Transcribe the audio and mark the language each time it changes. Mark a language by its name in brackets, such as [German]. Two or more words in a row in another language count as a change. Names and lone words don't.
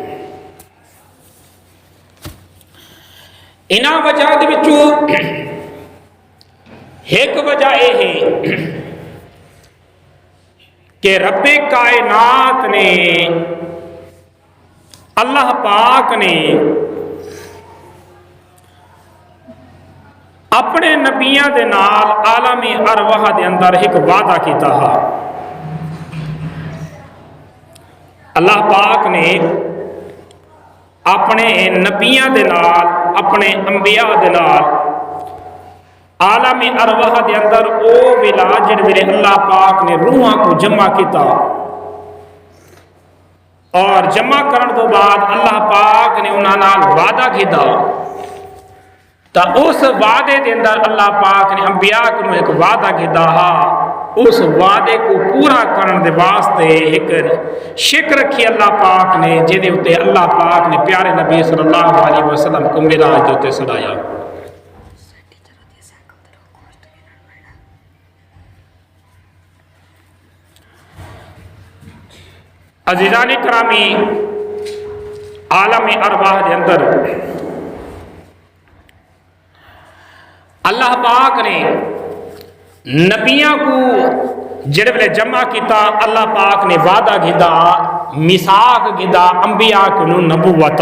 [Punjabi] انہاں وجہ دے وچوں ایک وجہ یہ ہے کہ رب کائنات نے اللہ پاک نے اپنے نبیاں دے نال عالم ارواح دے اندر ایک وعدہ کیتا ہے۔ اللہ پاک نے اپنے نبیاں دے نال اپنے انبیاء دے نال عالم ارواح دے اندر او ویلا جڑے ویلے اللہ پاک نے روحاں کو جمع کیتا اور جمع کرن تو بعد اللہ پاک نے انہاں نال وعدہ کیتا تا اس وعدے دے اندر اللہ پاک نے انبیاء کو ایک وعدہ کیتا ہا اس وعدے کو پورا کرن دے واسطے ایک شک رکھی اللہ پاک نے جے اتے اللہ پاک نے پیارے نبی صلی اللہ علیہ وسلم کو معراج دے اتے سنایا۔ عزیزان کرامی عالم ارواح دے اندر اللہ پاک نے نبیاں کو جڑے ویلے جمع کیتا اللہ پاک نے وعدہ کیتا میثاق کیتا انبیاء کو نبوت۔